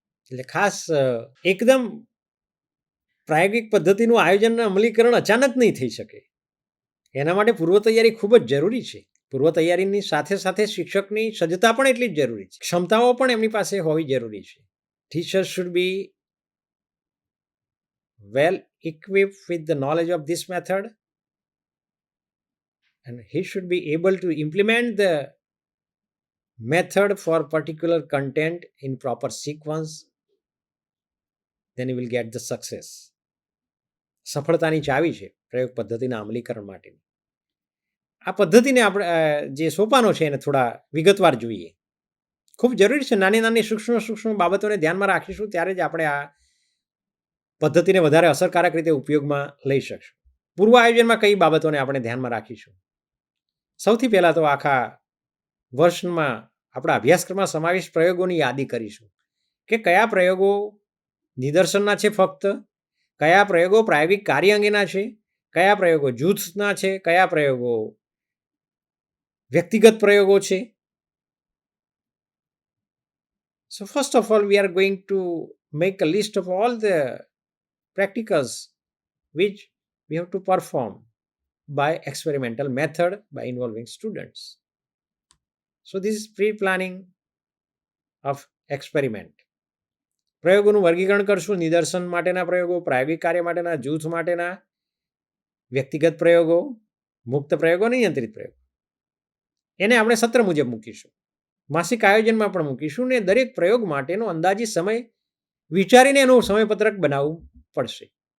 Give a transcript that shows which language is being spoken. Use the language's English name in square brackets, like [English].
[Gujarati] એટલે ખાસ એકદમ પ્રાયોગિક પદ્ધતિનું આયોજન અમલીકરણ અચાનક નહીં થઈ શકે. એના માટે પૂર્વ તૈયારી ખૂબ જ જરૂરી છે. પૂર્વ તૈયારીની સાથે સાથે શિક્ષકની સજ્જતા પણ એટલી જ જરૂરી છે, ક્ષમતાઓ પણ એમની પાસે હોવી જરૂરી છે. [English] Teachers should be well equipped with the knowledge of this method and he should be able to implement the method for particular content in proper sequence, then he will get the success. [Gujarati] સફળતાની ચાવી છે પ્રયોગ પદ્ધતિના અમલીકરણ માટેની. આ પદ્ધતિને આપણે જે સોપાનો છે એને થોડા વિગતવાર જોઈએ. ખૂબ જરૂરી છે. નાની નાની સૂક્ષ્મ બાબતોને ધ્યાનમાં રાખીશું ત્યારે જ આપણે આ પદ્ધતિને વધારે અસરકારક રીતે ઉપયોગમાં લઈ શકશું. પૂર્વ આયોજનમાં કઈ બાબતોને આપણે ધ્યાનમાં રાખીશું? સૌથી પહેલાં તો આખા વર્ષમાં આપણા અભ્યાસક્રમમાં સમાવેશ પ્રયોગોની યાદી કરીશું કે કયા પ્રયોગો નિદર્શનના છે ફક્ત, કયા પ્રયોગો પ્રાયોગિક કાર્ય અંગેના છે, કયા પ્રયોગો જૂથના છે, કયા પ્રયોગો વ્યક્તિગત પ્રયોગો છે. [English] So first of all, we are going to make a list of all the practicals which we have to perform by experimental method by involving students. So this is pre-planning of experiment. [Gujarati] પ્રયોગોનું વર્ગીકરણ કરશું. નિદર્શન માટેના પ્રયોગો, પ્રાયોગિક કાર્ય માટેના, જૂથ માટેના, વ્યક્તિગત પ્રયોગો, મુક્ત પ્રયોગો, નિયંત્રિત પ્રયોગો. એને આપણે સત્ર મુજબ મૂકીશું. માસિક આયોજનમાં પણ મૂકીશું ને દરેક પ્રયોગ માટેનો અંદાજિત સમય વિચારીને એનું સમયપત્રક બનાવવું પડશે.